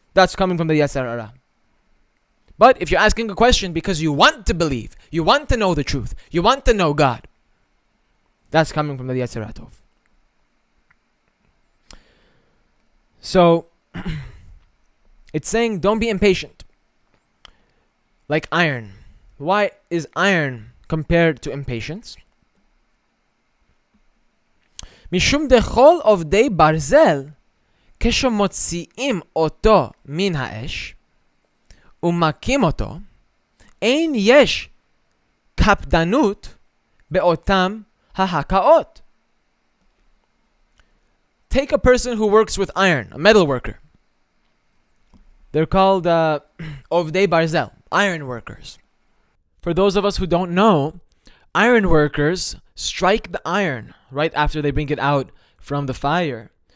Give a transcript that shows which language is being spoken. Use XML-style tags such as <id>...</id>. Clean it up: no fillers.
<en>That's coming from the Yetzer Hara. But if you're asking a question because you want to believe, you want to know the truth, you want to know God, that's coming from the Yetzer Hara. So, it's saying don't be impatient. Like iron. Why is iron compared to impatience?</en> <he>משום דכל עובדי ברזל, כשמוציאים אותו מן האש, ומכים אותו, אין יש קפדנות באותם ההכאות.</he> <en>Take a person who works with iron, a metal worker. They're called Ovdei Barzel, iron workers. For those of us who don't know, iron workers strike the iron right after they bring it out from the fire</en>